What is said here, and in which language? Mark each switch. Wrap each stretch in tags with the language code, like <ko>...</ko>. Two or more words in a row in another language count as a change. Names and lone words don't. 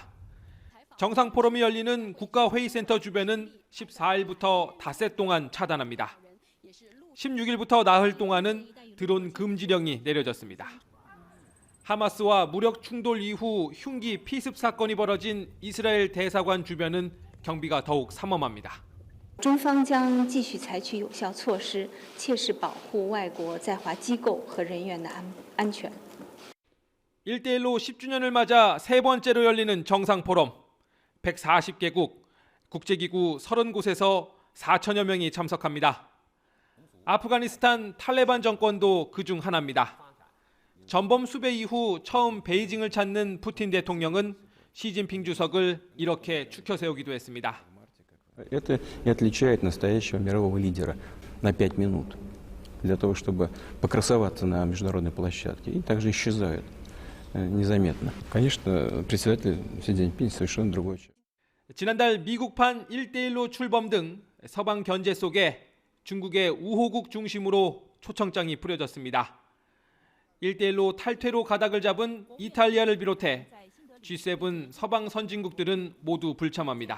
<ko>정상포럼이 열리는 국가회의센터 주변은 14일부터 닷새 동안 차단합니다. 16일부터 나흘 동안은 드론 금지령이 내려졌습니다. 하마스와 무력 충돌 이후 흉기 피습 사건이 벌어진 이스라엘 대사관 주변은 경비가 더욱 삼엄합니다.</ko> <zh>中方将继续采取有效措施，切实保护外国在华机构和人员的安全。</zh> <ko>1대1로 10주년을 맞아 세 번째로 열리는 정상포럼. 140개국, 국제기구 30곳에서 4천여 명이 참석합니다. 아프가니스탄 탈레반 정권도 그중 하나입니다. 전범 수배 이후 처음 베이징을 찾는 푸틴 대통령은 시진핑 주석을 이렇게 추켜 세우기도 했습니다.</ko> <ru>Это и отличает настоящего мирового лидера на 5 минут для того, чтобы покрасоваться на международной площадке, и также исчезают незаметно. Конечно, председатель Си Цзиньпин совершенно другой человек.</ru> <ko>지난달 미국판 1대1로 출범 등 서방 견제 속에 중국의 우호국 중심으로 초청장이 뿌려졌습니다. 1대1로 탈퇴로 가닥을 잡은 이탈리아를 비롯해 G7 서방 선진국들은 모두 불참합니다.</ko>